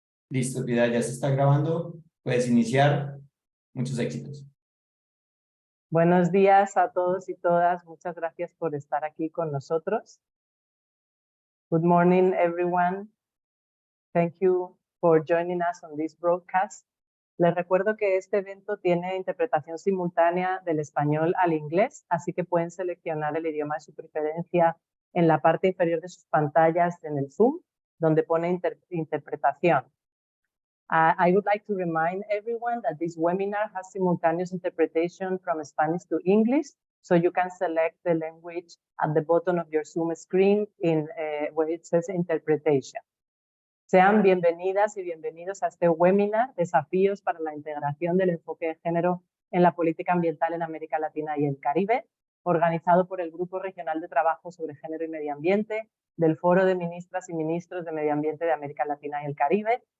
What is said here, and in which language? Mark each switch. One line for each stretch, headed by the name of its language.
Spanish: Listo, Piedad, ya se está grabando. Puedes iniciar. Muchos éxitos. Buenos días a todos y todas. Muchas gracias por estar aquí con nosotros.
English: Good morning, everyone. Thank you for joining us on this broadcast.
Spanish: Les recuerdo que este evento tiene interpretación simultánea del español al inglés, así que pueden seleccionar el idioma de su preferencia en la parte inferior de sus pantallas en el Zoom, donde pone interpretación.
English: I would like to remind everyone that this webinar has simultaneous interpretation from Spanish to English, so you can select the language at the bottom of your Zoom screen where it says interpretation.
Spanish: Sean bienvenidas y bienvenidos a este webinar, Desafíos para la integración del enfoque de género en la política ambiental en América Latina y el Caribe, organizado por el Grupo Regional de Trabajo sobre Género y Medio Ambiente del Foro de Ministras y Ministros de Medio Ambiente de América Latina y el Caribe.